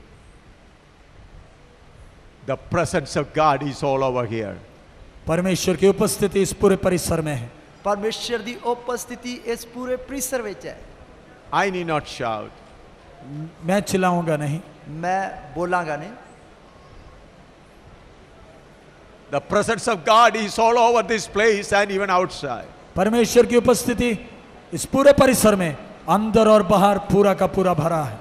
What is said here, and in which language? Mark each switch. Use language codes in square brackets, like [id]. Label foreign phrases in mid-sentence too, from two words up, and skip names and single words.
[en] The presence of God is all over here. [hi] परमेश्वर की उपस्थिति इस पूरे परिसर में है। [pa] ਪਰਮੇਸ਼ਰ ਦੀ ਉਪਸਥਿਤੀ ਇਸ ਪੂਰੇ ਪਰਿਸਰ ਵਿੱਚ ਹੈ। [en] I need not shout. [hi] मैं चिल्लाऊंगा नहीं, [pa] ਮੈਂ ਬੋਲਾਂਗਾ ਨਹੀਂ। [en] The presence of God is all over this place and even outside. [hi] परमेश्वर की उपस्थिति इस पूरे परिसर में अंदर और बाहर पूरा का पूरा भरा है।